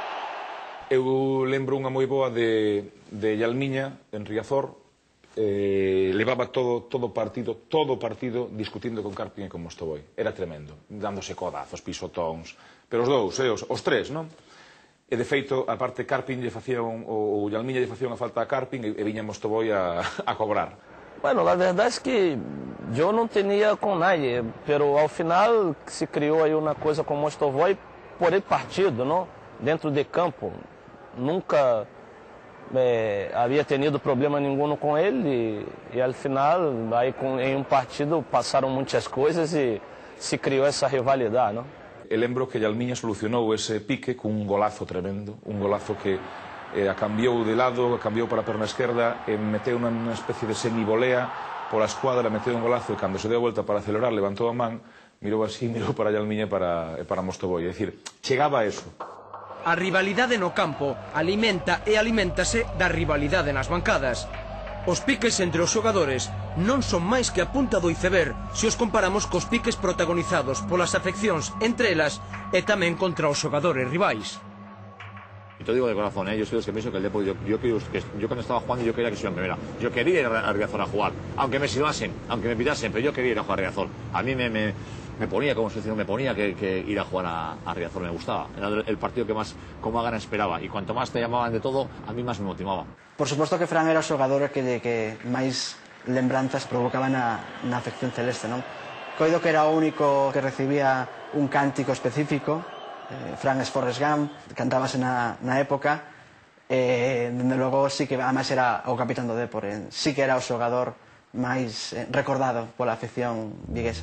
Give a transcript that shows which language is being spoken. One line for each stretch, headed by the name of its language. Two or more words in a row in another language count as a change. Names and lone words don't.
Galician: Eu lembro unha moi boa de Yalmiña, en Riazor, levaba todo partido discutindo con Carpin e con Mostoboi. Era tremendo, dándose codazos, pisotóns, pero os dous, os tres, non? E de feito, a parte Carpin o Yalmiña lle facía unha falta a Carpin e viña Mostoboi a cobrar.
Spanish: Bueno, la verdad es que yo no tenía con nadie, pero al final se creó ahí una cosa con Mostoboi por el partido, ¿no? Dentro de campo. Nunca había tenido problema ninguno con él y al final, ahí en un partido pasaron muchas cosas y se creó esa rivalidad, ¿no?
Galician: E lembro que Yalmiña solucionou ese pique cun golazo tremendo, un golazo que a cambiou de lado, cambiou para a perna esquerda e meteu unha especie de semivolea pola escuadra, meteu un golazo e cando se deu a volta para acelerar levantou a man, mirou así, mirou para Yalmiña e para Mostoboi, é dicir, chegaba a eso. A rivalidade no campo alimenta e aliméntase da rivalidade nas bancadas. Os piques entre os xogadores non son máis que a punta do iceberg se os comparamos cos piques protagonizados polas afeccións entre elas e tamén contra os xogadores rivais.
Spanish: Y te lo digo de corazón, yo soy de los que pienso que el Depor, yo cuando estaba jugando yo quería que se iba en primera. Yo quería ir a Riazor a jugar, aunque me silbasen, aunque me pitasen, pero yo quería ir a jugar a Riazor. A mí me ponía, como se dice, me ponía que ir a jugar a Riazor, me gustaba. Era el partido que más con más ganas esperaba. Y cuanto más te llamaban de todo, a mí más me motivaba.
Galician: Por suposto que Fran era o xogador que máis lembranzas provocaba na afección celeste, non? Coido que era o único que recibía un cántico específico. Fran es Forrest Gump, cantábase na época, dende logo sí que además era o capitán do Depor, sí que era o xogador máis recordado pola afección viguesa.